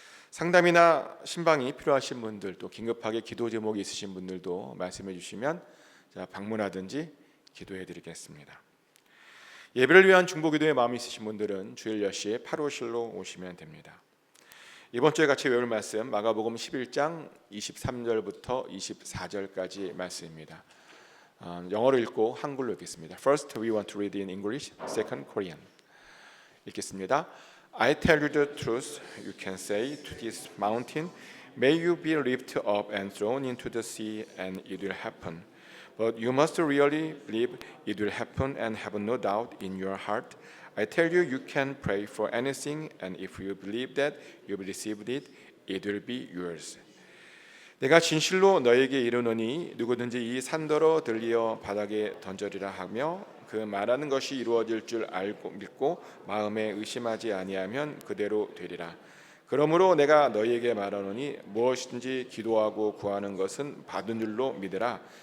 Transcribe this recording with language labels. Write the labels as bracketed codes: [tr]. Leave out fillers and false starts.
[ko] 상담이나 신방이 필요하신 분들 또 긴급하게 기도 제목이 있으신 분들도 말씀해 주시면 방문하든지 기도해 드리겠습니다. 예배를 위한 중보기도의 마음이 있으신 분들은 주일 10시에 8호실로 오시면 됩니다. 이번 주에 같이 외울 말씀 마가복음 11장 23절부터 24절까지 말씀입니다. 영어로 읽고 한글로 읽겠습니다. [en] First we want to read in English, second Korean. [ko] 읽겠습니다. [en] I tell you the truth, you can say to this mountain, may you be lifted up and thrown into the sea, and it will happen. But you must really believe it will happen and have no doubt in your heart. I tell you, you can pray for anything, and if you believe that you have received it, it will be yours. [ko] 내가 진실로 너에게 이르노니 누구든지 이 산더러 들리어 바닥에 던져리라 하며 그 말하는 것이 이루어질 줄 알고 믿고 마음에 의심하지 아니하면 그대로 되리라. 그러므로 내가 너희에게 말하노니 무엇이든지 기도하고 구하는 것은 받은 줄로 믿으라.